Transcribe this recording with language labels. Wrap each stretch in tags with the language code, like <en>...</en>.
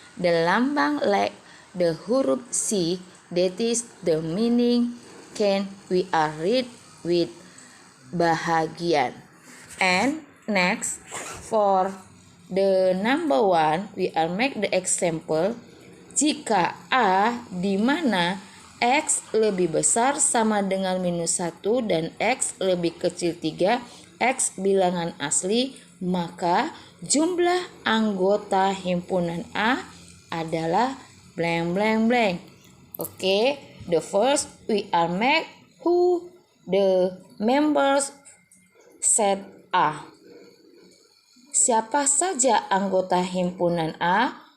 <en>The lambang like the huruf C, that is the meaning can we are read with bahagian. And next, for the number 1, we are make the example.</en> <id>Jika A di mana X lebih besar sama dengan minus 1 dan X lebih kecil 3, X bilangan asli, maka jumlah anggota himpunan A adalah blank blank blank.</id> <en>Okay, the first we are make who the members set A.</en> <id>Siapa saja anggota himpunan A?</id>